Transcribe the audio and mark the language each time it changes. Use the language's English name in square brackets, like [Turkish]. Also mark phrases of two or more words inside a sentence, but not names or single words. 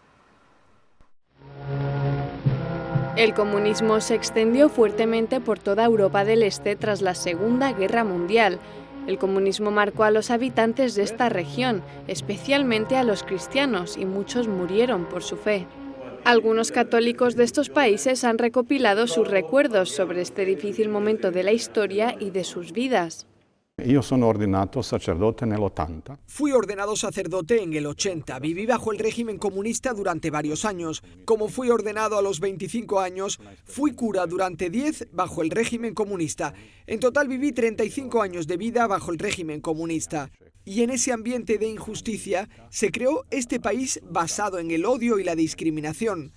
[Spanish] El comunismo se extendió fuertemente por toda Europa del Este tras la Segunda Guerra Mundial. El comunismo marcó a los habitantes de esta región, especialmente a los cristianos, y muchos murieron por su fe. Algunos católicos de estos países han recopilado sus recuerdos sobre este difícil momento de la historia y de sus vidas. [Italian] Io sono ordinato sacerdote nell'80. [Spanish] Fui ordenado sacerdote en el 80. Viví bajo el régimen comunista durante varios años. Como fui ordenado a los 25 años, fui cura durante 10 bajo el régimen comunista. En total viví 35 años de vida bajo el régimen comunista. Y en ese ambiente de injusticia se creó este país basado en el odio y la discriminación.